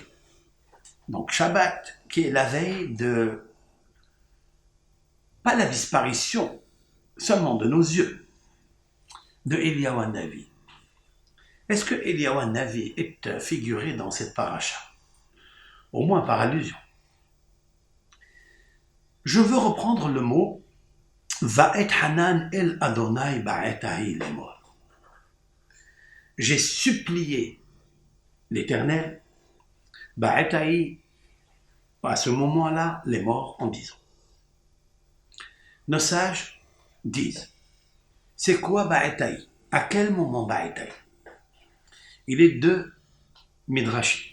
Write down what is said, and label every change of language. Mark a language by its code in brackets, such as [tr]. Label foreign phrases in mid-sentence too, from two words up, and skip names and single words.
[fr] Donc Shabbat, qui est la veille de, pas la disparition seulement de nos yeux, de Eliyahu Hanavi. Est-ce que Eliyahu Hanavi est figuré dans cette paracha? Au moins par allusion. Je veux reprendre le mot [he] ואתחנן אל אדוני בעת ההיא לאמר. [fr] J'ai supplié l'Éternel, [he] בעת ההיא, [fr] à ce moment-là, les morts en disant. Nos sages disent, c'est quoi [he] בעת ההיא? [fr] À quel moment [he] בעת ההיא? [fr] Il est deux midrashim.